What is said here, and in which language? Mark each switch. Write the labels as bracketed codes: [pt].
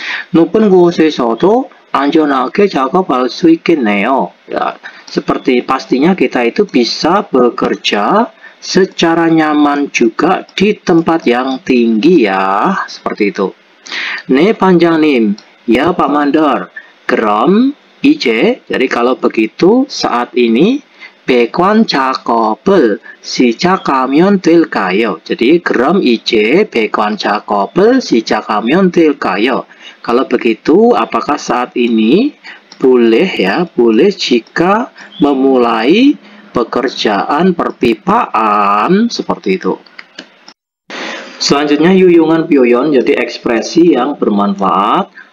[ko] 높은 곳에서도 안전하게 작업할 수 있겠네요. [id] Ya, seperti pastinya kita itu bisa bekerja secara nyaman juga di tempat yang tinggi ya. Seperti itu. [ko] 네, 반장님. [id] Ya, Pak Mandor. [ko] 그럼 이제, [id] jadi kalau begitu saat ini [ko] 배관 작업을 시작하면 될까요? Jadi 그럼 이제 배관 작업을 시작하면 될까요? [id] Kalau begitu, apakah saat ini boleh jika memulai pekerjaan perpipaan seperti itu. Selanjutnya [ko] 유용한 표현, [id] jadi ekspresi yang bermanfaat.